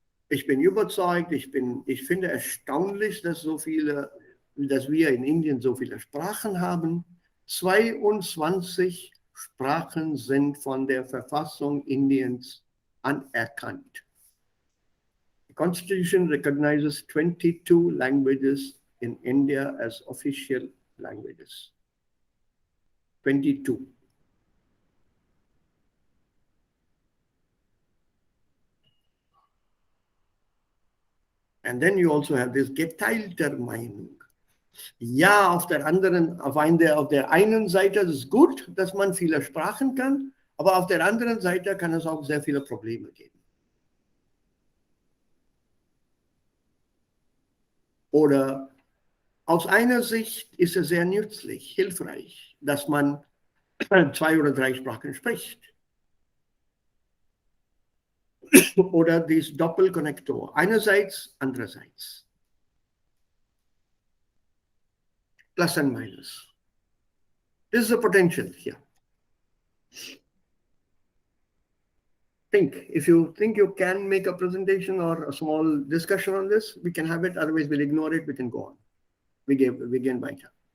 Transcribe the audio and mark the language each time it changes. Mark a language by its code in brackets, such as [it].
[de] Ich bin überzeugt, ich finde erstaunlich, dass wir in Indien so viele Sprachen haben. 22 Sprachen sind von der Verfassung Indiens anerkannt. [en] The Constitution recognizes 22 languages in India as official languages. 22. And then you also have this [de] geteilter Meinung. Ja, auf der einen Seite ist es gut, dass man viele Sprachen kann, aber auf der anderen Seite kann es auch sehr viele Probleme geben. Oder aus einer Sicht ist es sehr nützlich, hilfreich, dass man 2 oder 3 Sprachen spricht. Oder dieses Doppelkonnektor, einerseits, andererseits. [en] Plus and minus. This is the potential here. Think. If you think you can make a presentation or a small discussion on this, we can have it. Otherwise, we'll ignore it. We can go on. We [de] gehen weiter.